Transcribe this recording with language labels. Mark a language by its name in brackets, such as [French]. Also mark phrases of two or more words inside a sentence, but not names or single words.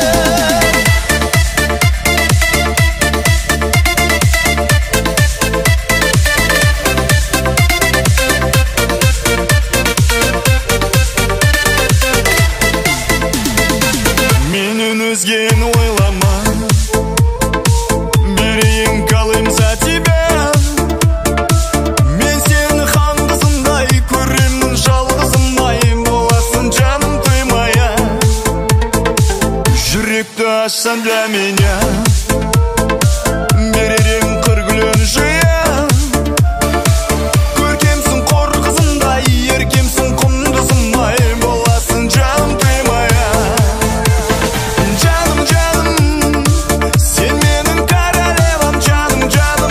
[Kazakh] Менен өзгені ойлама, берейін қалайым [Russian] за тебя. [Kazakh] Мен сені хан қызындай көремін, жалғызымдай боласың жаным [Russian] ты моя. [Kazakh] Жүректі ашсаң [Russian] для меня, [Kazakh] берер ең қыр гүлін жия. Көркемсің қор қызындай, еркемсің құндызымдай, боласың жаным [Russian] ты моя. [Kazakh] Жаным, жаным, сен менің королевам, жаным, жаным.